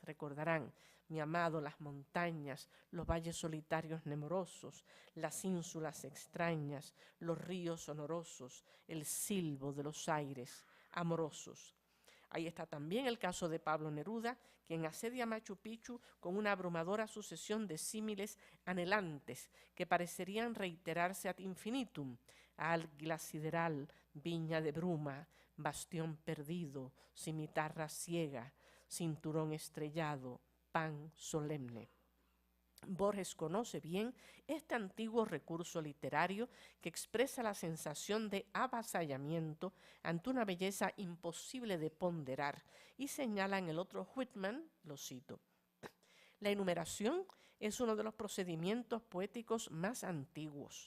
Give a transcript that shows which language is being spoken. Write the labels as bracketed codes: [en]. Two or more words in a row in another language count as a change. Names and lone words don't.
[es] Recordarán: mi amado, las montañas, los valles solitarios nemorosos, las ínsulas extrañas, los ríos sonorosos, el silbo de los aires amorosos. Ahí está también el caso de Pablo Neruda, quien asedia Machu Picchu con una abrumadora sucesión de símiles anhelantes que parecerían reiterarse [la] ad infinitum: [es] águila sideral, viña de bruma, bastión perdido, cimitarra ciega, cinturón estrellado, pan solemne. Borges conoce bien este antiguo recurso literario que expresa la sensación de avasallamiento ante una belleza imposible de ponderar, y señala en el otro Whitman, lo cito: la enumeración es uno de los procedimientos poéticos más antiguos.